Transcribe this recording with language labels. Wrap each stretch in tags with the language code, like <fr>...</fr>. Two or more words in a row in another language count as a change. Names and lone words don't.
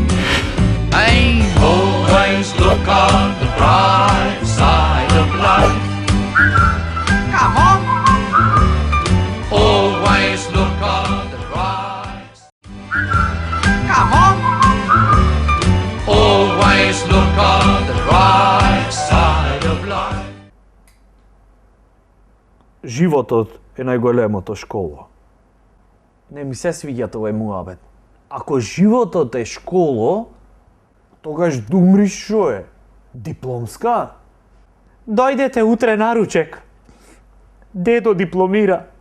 <en>Hey, always look on the bright side of life. Come on. Always look on the bright side. Come on. Always look on the bright side of life.</en> <mk>Животот е најголемото школа. Не ми се свиѓа овој муабет. Ако животот е школо, тогаш да умриш шо е? Дипломска? Дојдете утре на ручек. Дедо дипломира.</mk>